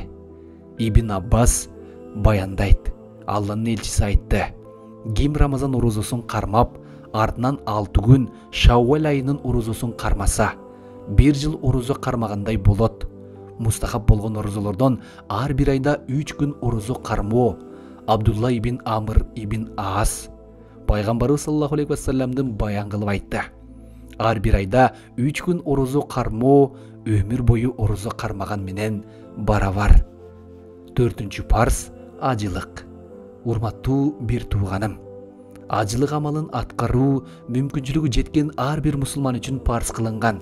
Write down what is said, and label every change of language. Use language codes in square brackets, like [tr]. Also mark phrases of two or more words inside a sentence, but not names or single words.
[ky] Ибн Аббас баяндайт. Алланын элчиси айтты. Ким Рамазан орозосун кармап, артынан 6 күн Шаввал айынын орозосун кармаса, 1 жыл орозо кармагандай болот. Мустахаб болгон орозолордон ар бир айда 3 күн орозо кармоо. Абдулла ибн Амр ибн Аас Пайгамбарыбыз [ar] صلى الله عليه وسلم [ky] баян кылып айтты. Ар бир айда 3 күн орозо кармоо өмүр бою орозо кармаган менен барабар. 4-чү парс ажылык. Урматтуу бир тууганым, ажылык амалын аткаруу мүмкүнчүлүгү жеткен ар бир мусулман үчүн парс кылынган.